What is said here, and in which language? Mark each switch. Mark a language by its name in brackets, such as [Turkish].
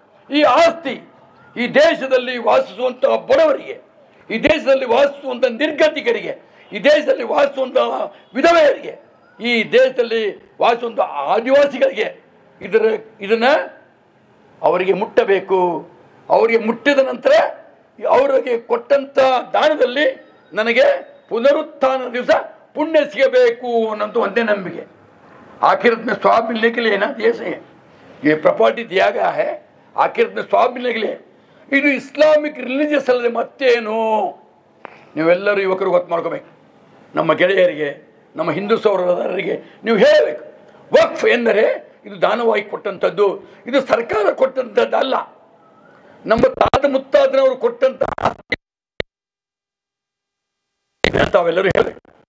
[Kannada] ಈ ಆಸ್ತಿ ಈ ದೇಶದಲ್ಲಿ ವಾಸಿಸುವಂತಹ ಬಡವರಿಗೆ, ಈ ದೇಶದಲ್ಲಿ ವಾಸಿಸುವಂಥ ನಿರ್ಗತಿಕರಿಗೆ, ಈ ದೇಶದಲ್ಲಿ ವಾಸಿಸುವಂತಹ ವಿಧವೆಯರಿಗೆ, ಈ ದೇಶದಲ್ಲಿ ವಾಸಿಸುವಂಥ ಆದಿವಾಸಿಗಳಿಗೆ ಇದನ್ನ ಅವರಿಗೆ ಮುಟ್ಟಬೇಕು. ಅವರಿಗೆ ಮುಟ್ಟಿದ ನಂತರ ಅವರಿಗೆ ಕೊಟ್ಟಂತ ದಾನದಲ್ಲಿ ನನಗೆ ಪುನರುತ್ಥಾನ ದಿವಸ पुण्य सिगಬೇಕು ಅನ್ನೋದು ಒಂದೇ ನಂಬಿಕೆ. [Hindi] आखिरत में स्वाब मिलने के लिए ना देश है, ये प्रॉपर्टी दिया गया है, आखिरत में स्वाब मिलने के लिए. [Kannada] ಇದು ಇಸ್ಲಾಮಿಕ್ ರಿಲಿಜಿಯಸ್ ಅಲ್ಲದೆ ಮತ್ತೇನು? ನೀವೆಲ್ಲರೂ ಯುವಕರು ಗೊತ್ತು ಮಾಡ್ಕೋಬೇಕು. ನಮ್ಮ ಗೆಳೆಯರಿಗೆ, ನಮ್ಮ ಹಿಂದೂ ಸಹೋದರರಿಗೆ ನೀವು ಹೇಳಬೇಕು, ವಕ್ಫ್ ಎಂದರೆ ಇದು ದಾನವಾಗಿ ಕೊಟ್ಟಂಥದ್ದು, ಇದು ಸರ್ಕಾರ ಕೊಟ್ಟಂಥದ್ದಲ್ಲ, ನಮ್ಮ ತಾತ ಮುತ್ತಾತನವರು ಕೊಟ್ಟಂತ ತಾವೆಲ್ಲರೂ ಹೇಳಬೇಕು.